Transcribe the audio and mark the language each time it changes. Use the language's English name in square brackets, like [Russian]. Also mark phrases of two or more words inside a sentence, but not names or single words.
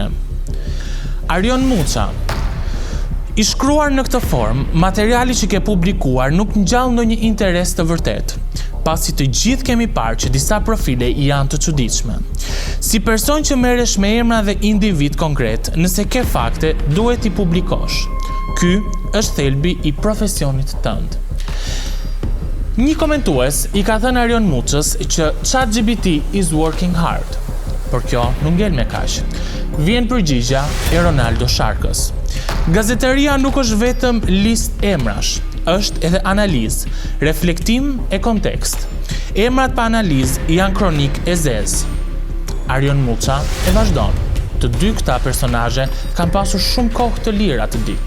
[Albanian] Arion Muça: i shkruar në këtë formë, materiali që ke publikuar nuk ngjall ndonjë interes të vërtet, pasi të gjithë kemi parë që disa profile janë të çuditshme. Si person që merresh me emra dhe individ konkret, nëse ke fakte, duhet i publikosh. Ky është thelbi i profesionit tënd. Një komentues i ka thënë Arion Muçës që [English] ChatGPT is working hard. [Albanian] Por kjo nuk ngel me kaq. Vjen përgjigja e Ronaldo Sharkës. Gazeteria nuk është vetëm listë emrash, është edhe analizë, reflektim e kontekst. Emrat pa analizë janë kronik e zezë. Arion Muça e vazhdon: të 2 këta personazhe kanë pasur shumë kohë të lira të ditë.